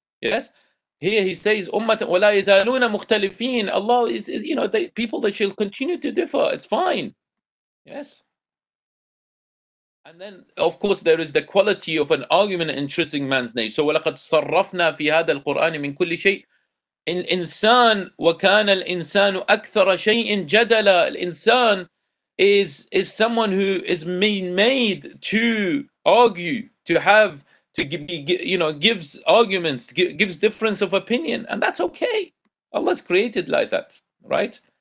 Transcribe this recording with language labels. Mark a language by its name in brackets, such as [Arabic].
[English] Yes, here He says, [Arabic] "Ummat wala yazaluna mukhtalifin." [English] Allah is, people that shall continue to differ. It's fine. Yes. And then, of course, there is the quality of an argument intrinsic man's nature. So, [Arabic] وَلَقَدْ صَرَّفْنَا فِي هَذَا الْقُرْآنِ مِنْ كُلِّ شَيْءٍ. الإنسان وكان الإنسان أكثر شيء جدلا. [English] الإنسان is someone who is made to argue, to have, to gives arguments, gives difference of opinion, and that's okay. Allah's created like that, right?